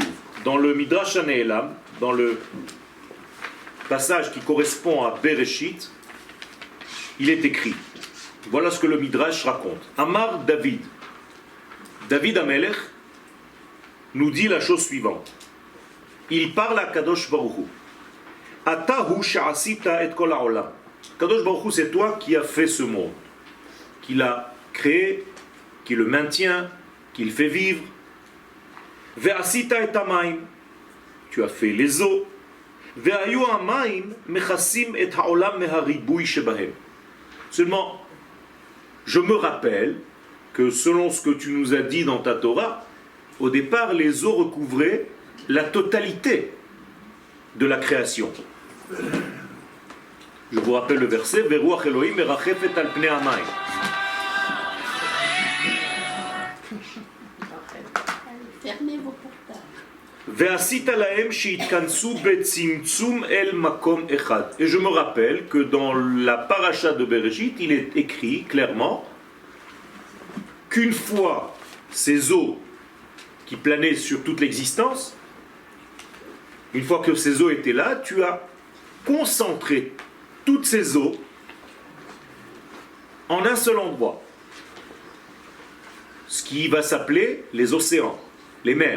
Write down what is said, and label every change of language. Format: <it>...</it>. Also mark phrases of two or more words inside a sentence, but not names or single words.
<fr>Dans le midrash An-Ne'elam, dans le passage qui correspond à Bereshit, il est écrit. Voilà ce que le midrash raconte.</fr> <he>אמר דוד.</he> <fr>David Amelech nous dit la chose suivante. Il parle à Kadosh Baruch Hu.</fr> <he>אתה הוא שעשית את כל העולם.</he> <fr>Kadosh Baruch Hu, c'est toi qui as fait ce monde, qui l'a créé, qui le maintient, qui le fait vivre.</fr> <he>ועשית את המים.</he> <fr>Tu as fait les eaux.</fr> <he>והיו המים מכסים את העולם מהריבוי שבהם.</he> <fr>Seulement, je me rappelle que selon ce que tu nous as dit dans ta Torah, au départ, les eaux recouvraient la totalité de la création. Je vous rappelle le verset</fr> <he>ורוח אלהים מרחפת על פני המים.</he> <fr>Fermez vos portails.</fr> <he>ועשית להם שיתכנסו בצמצום אל מקום אחד.</he> <fr>Et je me rappelle que dans la paracha de Bereshit, il est écrit clairement qu'une fois ces eaux qui planaient sur toute l'existence, une fois que ces eaux étaient là, tu as concentré toutes ces eaux en un seul endroit, ce qui va s'appeler les océans, les mers.</fr>